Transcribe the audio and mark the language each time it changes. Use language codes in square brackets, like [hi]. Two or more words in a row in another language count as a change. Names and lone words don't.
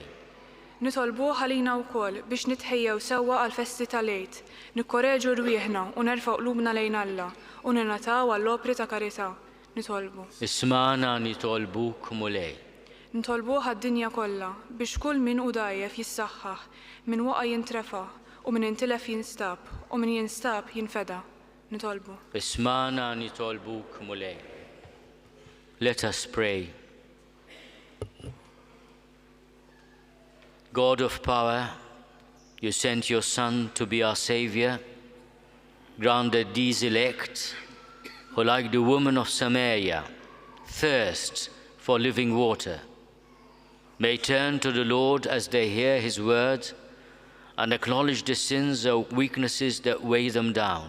[mt] Nitolbuh ħalina wkoll biex nitħejjew sewwa għall-festi tal-Għid, nikkoreġu rwieħna u nerfgħu qlubna lejn Alla u ninataw għall-opri ta' karità. Nitolbu. Ismana nitolbuk mulej. Nitolbuh għad-dinja kollha biex kull min hu dgħajjef jissaħħaħ, min waqa' jintrafa' u min intilef jinstab u min jinstab jinfeda. Nitolbu. Ismana nitolbuk mulej. [en] Let us pray. God of power, you sent your Son to be our Savior. Grant that these elect, who like the woman of Samaria, thirst for living water, may turn to the Lord as they hear his word and acknowledge the sins or weaknesses that weigh them down.